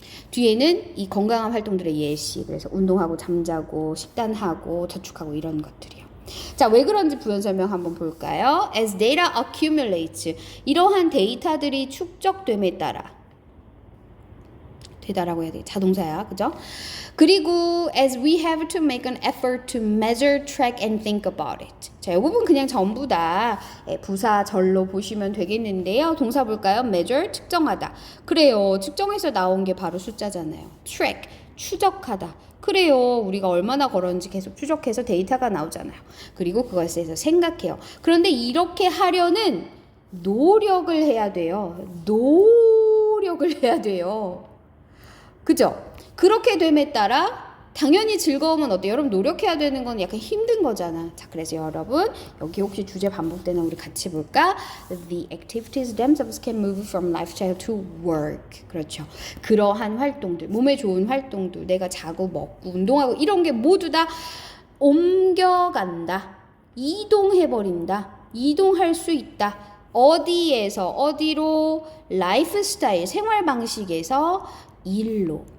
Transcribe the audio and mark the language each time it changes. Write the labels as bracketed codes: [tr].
[ko] 뒤에는 이 건강한 활동들의 예시, 그래서 운동하고 잠자고 식단하고 저축하고 이런 것들이요. 자, 왜 그런지 부연 설명 한번 볼까요? [en] As data accumulates, [ko] 이러한 데이터들이 축적됨에 따라 되다라고 해야 돼. 자동사야. 그죠? 그리고 [en] as we have to make an effort to measure, track and think about it. [ko] 자, 이 부분 그냥 전부 다 부사절로 보시면 되겠는데요. 동사 볼까요? measure, 측정하다. 그래요. 측정해서 나온 게 바로 숫자잖아요. track, 추적하다. 그래요. 우리가 얼마나 걸었는지 계속 추적해서 데이터가 나오잖아요. 그리고 그것에 대해서 생각해요. 그런데 이렇게 하려는 노력을 해야 돼요. 노력을 해야 돼요. 그죠? 그렇게 됨에 따라 당연히 즐거움은 어때요? 여러분 노력해야 되는 건 약간 힘든 거잖아. 자, 그래서 여러분 여기 혹시 주제 반복되나 우리 같이 볼까? [en] The activities themselves can move from lifestyle to work. [ko] 그렇죠. 그러한 활동들, 몸에 좋은 활동들, 내가 자고 먹고 운동하고 이런 게 모두 다 옮겨간다. 이동해버린다. 이동할 수 있다. 어디에서 어디로? 라이프 스타일, 생활 방식에서 일로.